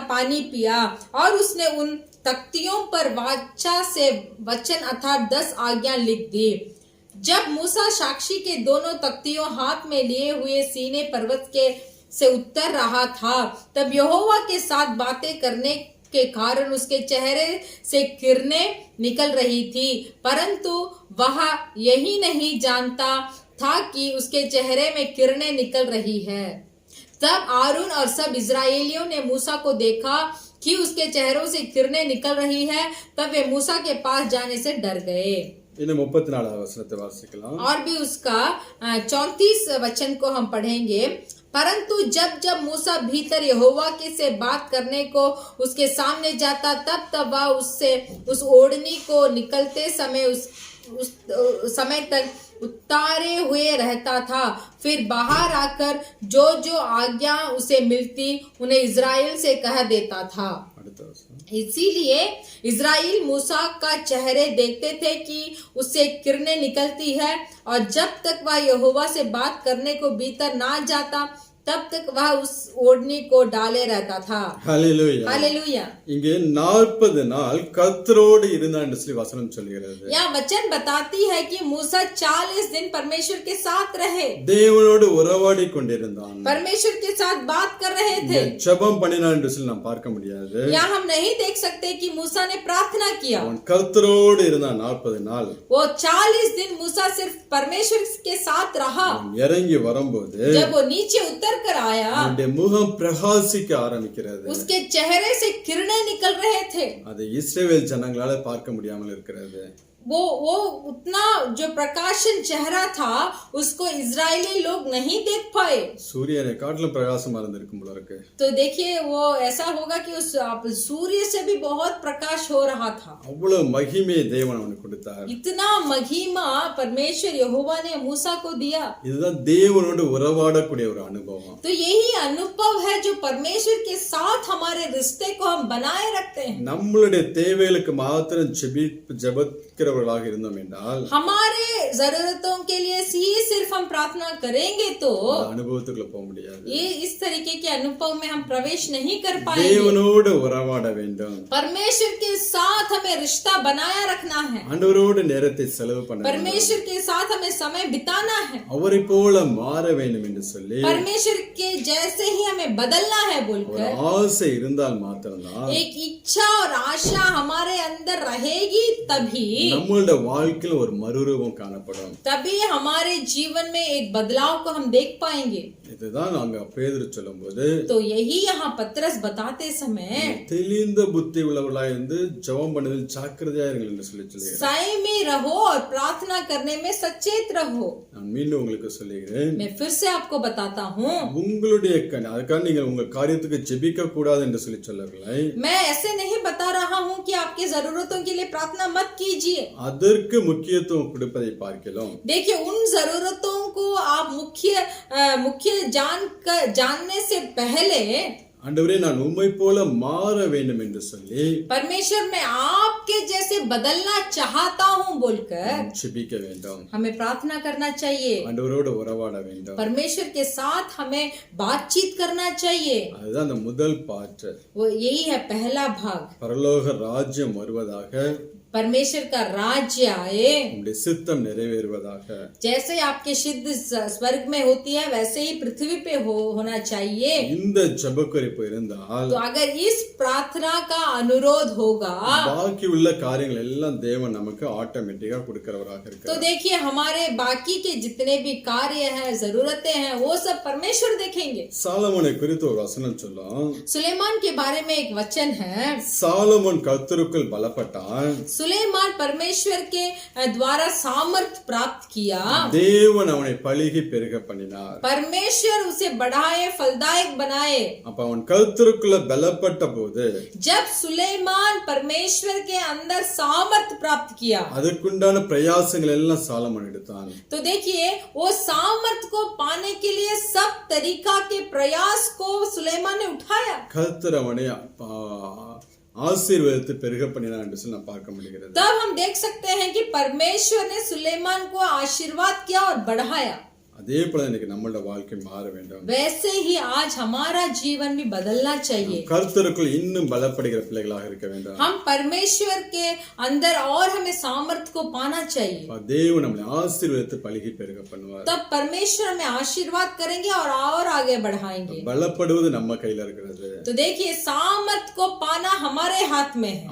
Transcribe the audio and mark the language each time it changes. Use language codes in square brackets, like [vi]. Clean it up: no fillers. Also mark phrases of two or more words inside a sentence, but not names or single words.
[hi] पानी पिया और उसने उन तख्तियों पर वाचा से वचन अर्थात 10 आज्ञा लिख दी जब मूसा साक्षी के दोनों तख्तियों हाथ में लिए हुए सीने पर्वत के से उतर रहा था, तब यहोवा के साथ बातें करने के कारण उसके चेहरे से किरणें निकल रही थी, परंतु वह यही नहीं जानता था कि उसके चेहरे में किरणें निकल रही है। तब आरून और सब इजराइलियों ने मूसा को देखा कि उसके चेहरों से किरणें निकल रही है, तब वे मूसा के पास जाने से डर गए। [ta] இன்னும் 34வது வசனத்தை வாசிக்கலாம். [hi] और भी उसका 34 वचन को हम पढ़ेंगे। परंतु जब जब मूसा भीतर यहोवा के से बात करने को उसके सामने जाता, तब तब वह उससे उस ओढ़नी को निकलते समय उस समय तक उतारे हुए रहता था। फिर बाहर आकर जो जो आज्ञा उसे मिलती उन्हें इज़राइल से कह देता था। [ta] அடுத்த வசனம். [hi] इसीलिए इज़राइल मूसा का चेहरे देखते थे कि उससे किरणें निकलती है, और जब तक वह यहोवा से बात करने को भीतर ना जाता, तब तक वह उस ओढ़नी को डाले रहता था। [ta] ஹல்லேலூயா. [hi] हालेलुया। [ta] இங்கே 40 நாள் கர்த்தரோடு இருந்தான் என்று சொல்லி வசனம் சொல்கிறது. [hi] यहाँ वचन बताती है कि मूसा 40 दिन परमेश्वर के साथ रहे, [ta] தேவனோடு உறவாடி கொண்டிருந்தான். [hi] परमेश्वर के साथ बात कर रहे [ta] இங்கே [hi] थे। [ta] ஜெபம் பண்ணினான் என்று சொல்லி நாம் பார்க்க முடியாது. [hi] यहाँ हम नहीं देख सकते कि मूसा ने प्रार्थना किया। [ta] அவன் கர்த்தரோடு இருந்தான் 40 நாள். [hi] वो 40 दिन मूसा सिर्फ परमेश्वर के साथ रहा। [ta] அவன் இறங்கி வரும்போது [hi] जब वो नीचे उतर कर आया, [ta] அவனுடைய முகம் பிரகாசிக்க ஆரம்பிக்கிறது. [hi] उसके चेहरे से किरणें निकल रहे थे। [ta] அதை இஸ்ரவேல் ஜனங்களால பார்க்க முடியாமல் இருக்கிறது. [hi] वो उतना जो प्रकाशन चेहरा था उसको इजरायली लोग नहीं देख पाए। [ta] சூரியனை காட்டிலும் பிரகாசமா இருந்திருக்கும் போல இருக்கு. [hi] तो देखिए वो ऐसा होगा कि उस सूर्य से भी बहुत प्रकाश हो रहा था। [ta] அவ்வளவு மகிமையை தேவன் அவனுக்கு கொடுத்தார். [hi] इतना महिमा परमेश्वर यहोवा ने मूसा को दिया। [ta] இதுதான் தேவனோடு உறவாடக்கூடிய ஒரு அனுபவம். [hi] तो यही अनुभव है जो परमेश्वर के साथ हमारे रिश्ते को हम बनाए रखते हैं। [ta] நம்மளுடைய தேவைகளுக்கு மாத்திரம் ஜெபிக்கிறவர்களாக இருந்தோம் என்றால் [hi] हमारे जरूरतों के लिए ही सिर्फ हम प्रार्थना करेंगे तो [ta] அந்த அனுபவத்துக்குள்ள போக முடியாது. [hi] ये इस तरीके के अनुभव में हम प्रवेश नहीं कर पाएंगे। [ta] தேவனோடு உறவாட வேண்டும். [hi] परमेश्वर के साथ हमें रिश्ता बनाया रखना है। [ta] ஆண்டவரோடு நேரத்தை செலவு பண்ண வேண்டும். [hi] परमेश्वर के साथ हमें समय बिताना है। [ta] அவரை போல மாற வேண்டும் என்று சொல்லி [hi] परमेश्वर के जैसे ही हमें बदलना है [ta] ஒரு [hi] बोलकर [ta] ஆசை இருந்தால் மாத்திரம்தான் [hi] एक इच्छा और आशा हमारे अंदर रहेगी, तभी [ta] நம்மளோட வாழ்க்கையில் ஒரு மறுரூபம் காணப்படும். [hi] तभी हमारे जीवन में एक बदलाव को हम देख पाएंगे। [ta] இதுதான் அங்க பேதுரு சொல்லும்போது [hi] तो यही यहाँ पतरस बताते समय [ta] தெளிந்த புத்தி உள்ளவர்களாய் இருந்து ஜெபம் பண்ணுவதில் ஜாக்கிரதையா இருங்கள் என்று சொல்லுகிறேன். [hi] संयमी रहो और प्रार्थना करने में सचेत रहो। [ta] நான் மீண்டும் உங்களுக்கு சொல்லுகிறேன், [hi] मैं फिर से आपको बताता हूँ, [ta] உங்களுடைய அதுக்காக நீங்கள் உங்கள் காரியத்துக்கு ஜெபிக்க கூடாது என்று சொல்லவில்லை. [hi] मैं ऐसे नहीं बता रहा हूँ कि आपकी जरूरतों के लिए प्रार्थना मत कीजिए। [ta] அதற்கு முக்கியத்துவம் கொடுப்பதை பார்க்கலாம். [hi] देखिए उन जरूरतों को आप मुख्य जानने से पहले [ta] ஆண்டவரே நான் உம்மை போல மாற வேண்டும் என்று சொல்லி [hi] परमेश्वर मैं आपके जैसे बदलना चाहता हूँ बोलकर [ta] ஜெபிக்க வேண்டும். [hi] हमें प्रार्थना करना चाहिए। [ta] ஆண்டவரோடு உறவாட வேண்டும். [hi] परमेश्वर के साथ हमें बातचीत करना चाहिए। [ta] அதுதான் அந்த முதல் பாட்டு. [hi] वो यही है पहला भाग। [ta] பரலோக ராஜ்யம் வருவதாக, [hi] परमेश्वर का राज्य आए, [ta] உம்முடைய சித்தம் நிறைவேறுவதாக. [hi] जैसे आपके सिद्ध स्वर्ग में होती है वैसे ही पृथ्वी पे होना चाहिए। [ta] இந்த ஜெபக்குறிப்பு இருந்தால் [hi] तो अगर इस प्रार्थना का अनुरोध होगा [ta] பாக்கி உள்ள காரியங்கள் எல்லாம் தேவன் நமக்கு ஆட்டோமேட்டிக்கா கொடுக்கிறவராக [hi] तो [ta] இருக்கிறார். [hi] देखिए हमारे बाकी के जितने भी कार्य हैं, जरूरतें हैं, वो सब परमेश्वर देखेंगे। [ta] சாலமோனை குறித்து ஒரு வசனம் சொல்லும். [hi] सुलेमान के बारे में एक वचन है। [ta] சாலமோன் கர்த்தருக்குள் பலப்பட்டான். [hi] सुलेमान परमेश्वर के द्वारा सामर्थ प्राप्त किया। [ta] தேவன் அவனை பலுகி பெருக பண்ணினார். [hi] परमेश्वर उसे बढ़ाए, फलदायक बनाए। [ta] அப்ப அவன் கர்த்தருக்குள்ள பலப்பட்ட போது [hi] जब सुलेमान परमेश्वर के अंदर सामर्थ प्राप्त किया [ta] அதற்குண்டான பிரயாசங்கள் எல்லாம் சாலமோன் எடுத்தான். [hi] तो देखिए वो सामर्थ को पाने के लिए सब तरीका के प्रयास को सुलेमान ने उठाया। [ta] கர்த்தர் அவனை ஆசீர்வதித்து பெருக பண்ணினார் என்று சொல்லி நாம் பார்க்க முடிகிறது. [hi] तब हम देख सकते हैं कि परमेश्वर ने सुलेमान को आशीर्वाद किया और बढ़ाया। [ta] அதே போல இன்னைக்கு நம்மளோட வாழ்க்கை மாற வேண்டும். [hi] वैसे ही आज हमारा जीवन भी बदलना चाहिए. [ta] கர்த்தருக்குள் இன்னும் பலப்படுகிற பிள்ளைகளாக இருக்க வேண்டும். [hi] हम परमेश्वर के अंदर और हमें सामर्थ को पाना चाहिए. [ta] தேவன் நம்மை ஆசீர்வதித்து பலுகி பெருக பண்ணுவார். [hi] तब परमेश्वर हमें आशीर्वाद करेंगे और आगे बढ़ाएंगे. [ta] பலப்படுவது நம்ம கையில இருக்கிறது. [hi] तो देखिए सामर्थ को पाना हमारे हाथ में है.